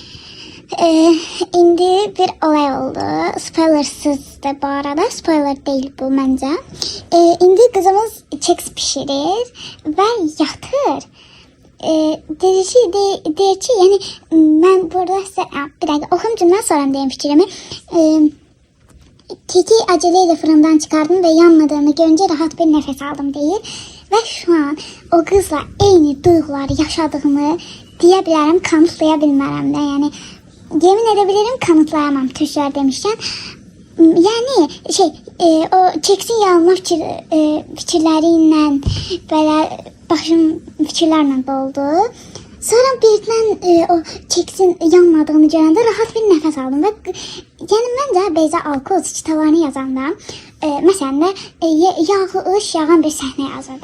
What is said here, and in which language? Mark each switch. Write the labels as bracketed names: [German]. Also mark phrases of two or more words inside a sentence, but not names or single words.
[Azerbaijani] İndi bir olay oldu. [Turkish] Spoilersızdır bu arada. Spoiler değil bu məncə. [Azerbaijani] İndi qızımız keks pişirir və yatır. Deyir ki, yəni mən burada sizə bir dəqiqə oxum cümlə sonra deyim fikrimi. [Turkish] Keki aceleyle fırından çıkardım ve yanmadığını görünce rahat bir nefes aldım deyir. Ve şu an o kızla [Azerbaijani] eyni duyguları yaşadığımı deyə bilərəm, kanıtlaya bilmərəm də. Yəni [Turkish] yemin edebilirim, kanıtlayamam [Azerbaijani] Türklər demişkən. Yəni o keksin yanılma fikirləriyle belə başım fikirlərlə doldu. Sonra birdən o keksin yanmadığını görəndə rahat bir nəfəs aldım və yəni məncə Beyza Alkoz kitablarını yazanda məsələn də yağış yağan bir səhnə yazırdı.